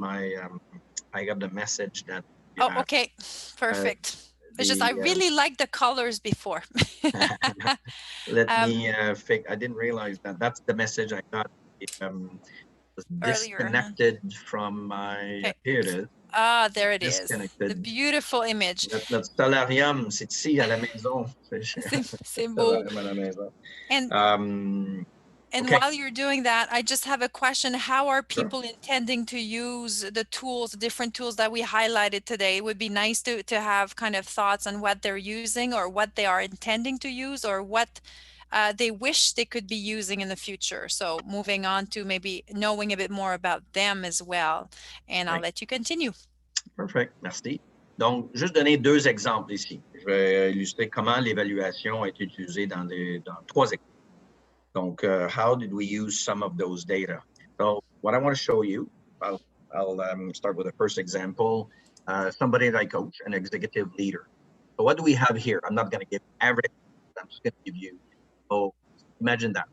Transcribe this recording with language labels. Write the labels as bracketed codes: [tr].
[en] I got the message that... Oh, okay. Perfect. It's just I really like the colors before. Let me fix. I didn't realize that. That's the message I got. Was disconnected from my... Here it is. Ah, there it is. The beautiful image. [fr] Notre solarium, c'est ici à la maison. C'est beau. And [en] okay. while you're doing that, I just have a question. How are people intending to use the tools, the different tools that we highlighted today? It would be nice to have kind of thoughts on what they're using or what they are intending to use or what they wish they could be using in the future. So moving on to maybe knowing a bit more about them as well. And I'll let you continue. Perfect. Merci. [fr] Donc, juste donner deux exemples ici. Je vais illustrer comment l'évaluation est utilisée dans 3 exemples. [en] Donc, how did we use some of those data? So what I want to show you, I'll start with the first example, somebody that I coach, an executive leader. So what do we have here? I'm not going to give everything. I'm just going to give you, imagine that.